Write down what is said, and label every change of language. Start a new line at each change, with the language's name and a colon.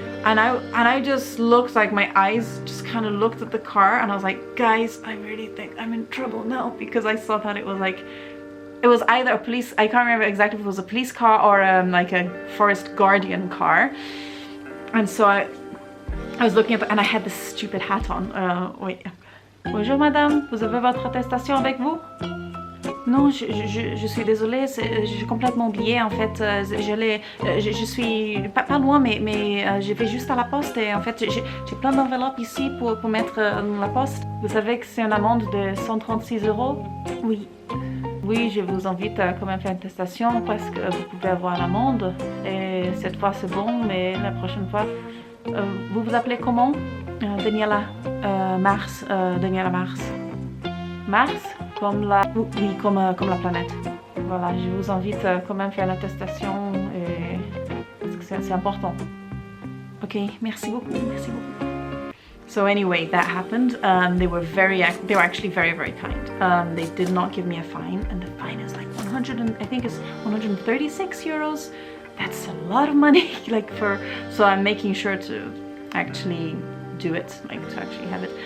English: And I just looked, like my eyes just kind of looked at the car, and I was like, guys, I really think I'm in trouble now, because I saw that it was like, it was either a police, I can't remember exactly if it was a police car or like a forest guardian car. And so I was looking up, and I had this stupid hat on. Wait.
French: Bonjour madame, vous avez votre attestation avec vous? Non, je suis désolée, j'ai complètement oublié en fait. Je suis pas loin, mais je vais juste à la poste, et en fait j'ai plein d'enveloppes ici pour mettre dans la poste. Vous savez que c'est une amende de 136 €? Oui. oui, je vous invite à quand même faire une testation parce que vous pouvez avoir l'amende. Et cette fois c'est bon, mais la prochaine fois, vous vous appelez comment? Daniela Mars. Daniela Mars. Mars, comme la, oui, comme la planète. Voilà, je vous invite à quand même faire l'attestation parce que c'est important. Ok, merci beaucoup, merci beaucoup.
English: So anyway, that happened. They were actually very, very kind. They did not give me a fine, and the fine is like 100 and I think it's 136 euros. That's a lot of money, like so I'm making sure to actually do it, like to actually have it.